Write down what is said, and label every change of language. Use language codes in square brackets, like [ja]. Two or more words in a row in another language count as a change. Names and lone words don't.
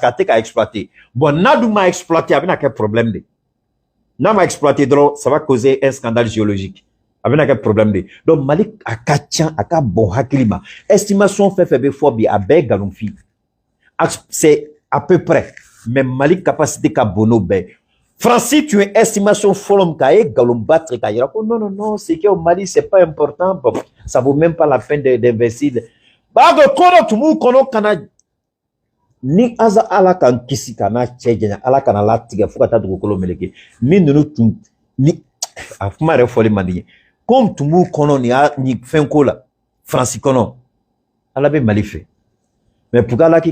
[bm] a tɛ ka exploiter bon n'a dun ma exploiter a bɛna kɛ problème de n'a ma exploiter dɔrɔn [fr] ça va causer un scandale géologique [bm] a bɛna kɛ problème de donc Mali a ka ca a ka bon hakili ma estimation fɛn fɛn bɛ fɔ bi a bɛɛ ye nkalonfin [fr] c'est à peu près mais [bm] Mali capacité ka bon n'o bɛɛ Francis [fr] tu es [bm] estimation fɔlɔ min k'a ye nkalon ba tigɛ k'a yira ko [fr] non c'est que au Mali c'est pas important bon ça vaut même pas la peine d'investir [bm] b'a dɔn ko dɔ tun b'u kɔnɔ ka na ni aza Ala k'an kisi ka n'a cɛ janya Ala kana latigɛ fo ka taa dugukolo meleke ni ninnu tun ni a kuma yɛrɛ fɔli man di ye comme tun b'u kɔnɔ ni fɛnko la Fransi kɔnɔ Ala bɛ Mali fɛ [fr] mais pour que [bm] Ala k'i